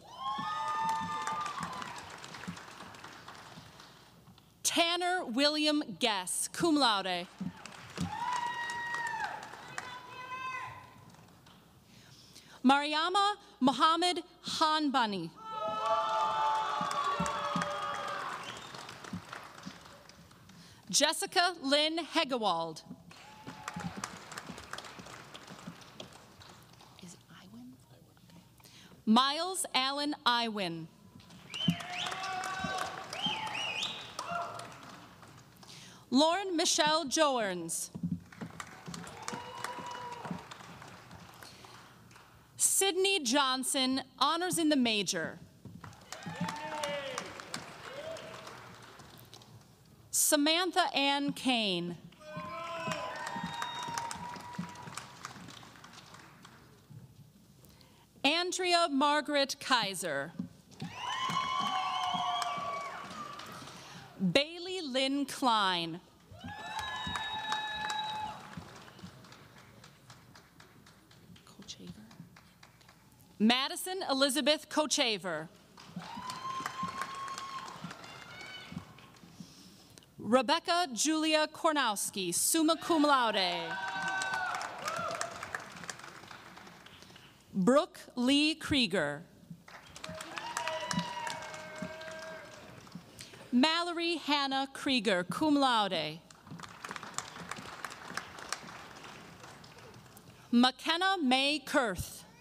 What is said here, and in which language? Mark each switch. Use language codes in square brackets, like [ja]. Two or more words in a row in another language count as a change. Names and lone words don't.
[en] Tanner William Guess, [la] cum laude. [en] Mariama Mohammed Hanbani. Jessica Lynn Hegewald. Is it Iwin? Okay. Miles Allen Iwin. Lauren Michelle Joerns. Sydney Johnson, honors in the major. Samantha Ann Kane. Andrea Margaret Kaiser. Bailey Lynn Klein. Madison Elizabeth Kochaver. Rebecca Julia Kornowski, [la] summa cum laude. [en] Brooke Lee Krieger. Mallory Hannah Krieger, [la] cum laude. [en] McKenna May Kurth.